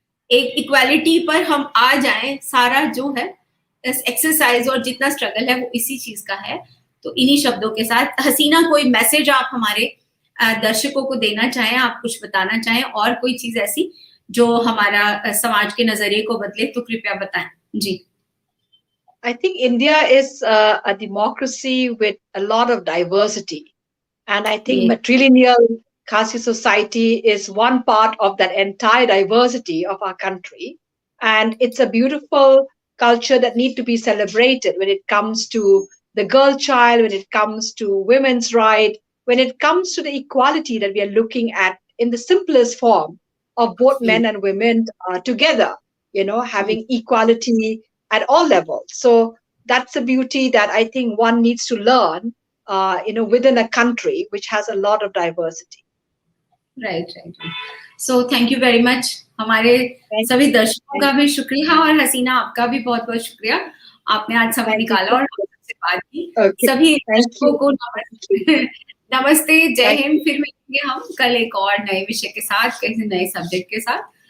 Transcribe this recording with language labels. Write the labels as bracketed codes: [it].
[hi] एक इक्वालिटी पर हम आ जाएं, सारा जो है एक्सरसाइज और जितना स्ट्रगल है वो इसी चीज का है। तो इन्हीं शब्दों के साथ हसीना, कोई मैसेज आप हमारे दर्शकों को देना चाहें, आप कुछ बताना चाहें, और कोई चीज ऐसी जो हमारा समाज के नजरिए को बदले, तो कृपया बताएं जी। [en] I think India is a democracy with a lot of diversity, and I think matrilineal Khasi society is one part of that entire diversity of our country, and it's a beautiful culture that need to be celebrated when it comes to the girl child, when it comes to women's right, when it comes to the equality that we are looking at in the simplest form of both men and women together, having equality at all levels. So that's a beauty that I think one needs to learn, within a country which has a lot of diversity. Right. So thank you very much. [hi] हमारे सभी दर्शकों का भी शुक्रिया, और हसीना आपका भी बहुत बहुत शुक्रिया, आपने आज समय निकाला और हमसे बात की। सभी दर्शकों को नमस्ते, जय हिंद। फिर मिलेंगे हम कल एक और नए विषय के साथ, किसी नए सब्जेक्ट के साथ।